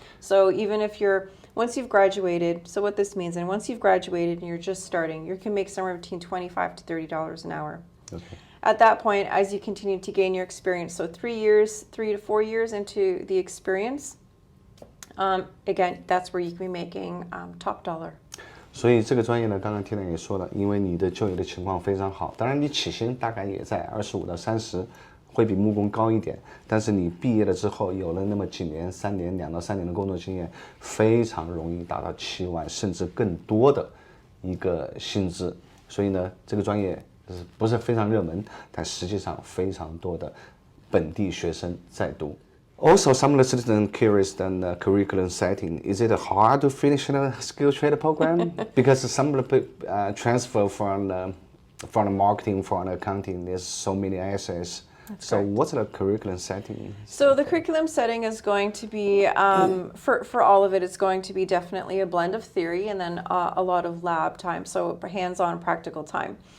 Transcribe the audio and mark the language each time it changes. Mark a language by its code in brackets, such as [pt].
[en] So even if once you've graduated, so what this means, and once you've graduated and you're just starting, you can make somewhere between $25 to $30 an hour. Okay. At that point, as you continue to gain your experience, so 3 to 4 years into the experience, again, that's where you can be making top dollar. [zh] 所以这个专业呢，刚刚 Tina 也说了，因为你的就业的情况非常好，当然你起薪大概也在25到30，会比木工高一点，但是你毕业了之后，有了那么几年2到3年的工作经验，非常容易达到7万甚至更多的一个薪资。所以呢，这个专业不是非常热门，但实际上非常多的本地学生在读。 [en] Also, some of the students curious than the curriculum setting. Is it hard to finish a skill trade program? Because some of the transfer from the marketing, from the accounting, there's so many essays. So what's the curriculum setting? So the curriculum setting is going to be, for all of it, it's going to be definitely a blend of theory and then a lot of lab time, so hands-on practical time.